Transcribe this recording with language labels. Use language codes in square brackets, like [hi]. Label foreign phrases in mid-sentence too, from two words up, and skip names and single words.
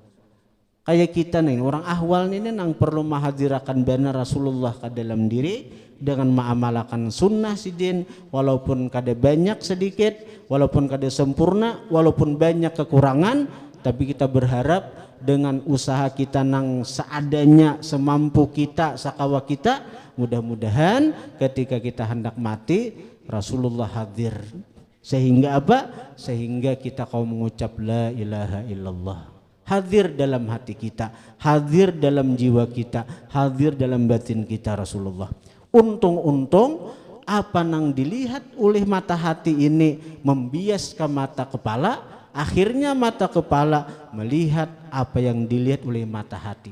[bjn] Kayak kita nih orang ahwal ini nang perlu mahadirakan benar Rasulullah ke dalam diri dengan mengamalkan sunnah sidin, walaupun kada banyak sedikit, walaupun kada sempurna, walaupun banyak kekurangan, tapi kita berharap dengan usaha kita nang seadanya, semampu kita, sakawa kita, mudah-mudahan ketika kita hendak mati Rasulullah hadir. [id] Sehingga apa? Sehingga kita kau mengucap [ar] la ilaha illallah, [id] hadir dalam hati kita, hadir dalam jiwa kita, hadir dalam batin kita Rasulullah. [bjn] Untung-untung apa nang dilihat oleh mata hati ini membias ke mata kepala, akhirnya mata kepala melihat apa yang dilihat oleh mata hati.